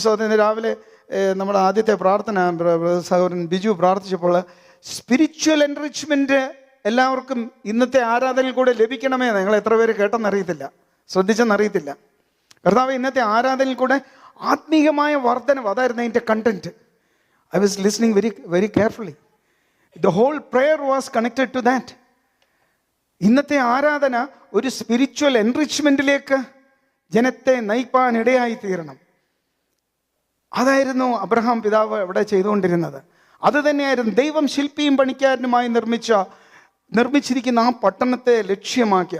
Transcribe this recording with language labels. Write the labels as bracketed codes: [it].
[ml] സഹോദരൻ, രാവിലെ നമ്മുടെ ആദ്യത്തെ പ്രാർത്ഥന സഹോദരൻ ബിജു പ്രാർത്ഥിച്ചപ്പോൾ സ്പിരിച്വൽ എൻറിച്ച്മെൻറ്റ് എല്ലാവർക്കും ഇന്നത്തെ ആരാധനയിൽ കൂടെ ലഭിക്കണമേ. നിങ്ങൾ എത്ര പേര് കേട്ടെന്നറിയത്തില്ല, ശ്രദ്ധിച്ചെന്നറിയത്തില്ല. കർത്താവ് ഇന്നത്തെ ആരാധനയിൽ കൂടെ ആത്മീയമായ വർധനം, അതായിരുന്നു അതിൻ്റെ content. [en] I was listening very, very carefully. The whole prayer was connected to that. [ml] ഇന്നത്തെ ആരാധന ഒരു സ്പിരിച്വൽ എൻറിച്ച്മെൻറ്റിലേക്ക് ജനത്തെ നയിപ്പാൻ ഇടയായി തീരണം. അതായിരുന്നു അബ്രഹാം പിതാവ് ഇവിടെ ചെയ്തുകൊണ്ടിരുന്നത്. അത് തന്നെയായിരുന്നു ദൈവം ശില്പിയും പണിക്കാരനുമായി നിർമ്മിച്ചിരിക്കുന്ന ആ പട്ടണത്തെ ലക്ഷ്യമാക്കി.